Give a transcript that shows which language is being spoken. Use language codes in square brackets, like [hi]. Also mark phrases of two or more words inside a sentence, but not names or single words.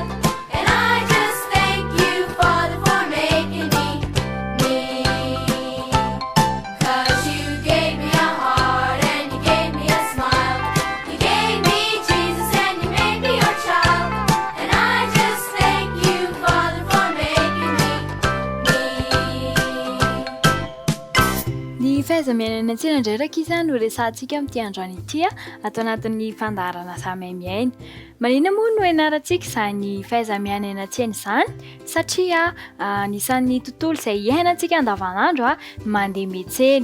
[en] And I just thank you, Father, for making me. 'Cause you gave me a heart and you gave me a smile. You gave me Jesus and you made me your child. And I just thank you, Father, for making me. [mg] Ny fahaizamiaina any an-tsena indray raky izany no resantsika amin'ity androany ity atao anatin'ny fandaharana samy-miaina. Maninona moa no ianarantsika izany fahaizamiana eny an-tsena izany satria anisan'ny tontolo izay iainantsika andavanandro mandeha miantsena.